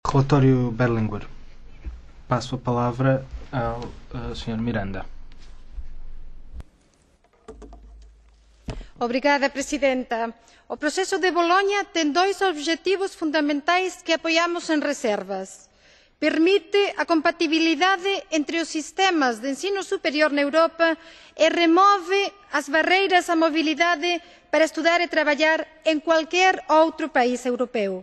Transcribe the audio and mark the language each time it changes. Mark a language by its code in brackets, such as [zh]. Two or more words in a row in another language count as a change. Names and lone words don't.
[pt] Relatório Berlinguer. Passo a palavra ao Sr. Miranda. [gl] Obrigada, Presidenta. O proceso de Bologna ten dois obxectivos fundamentais que apoiamos en reservas. Permite a compatibilidade entre os sistemas de ensino superior na Europa e remove as barreiras á mobilidade para estudar e traballar en cualquier outro país europeo.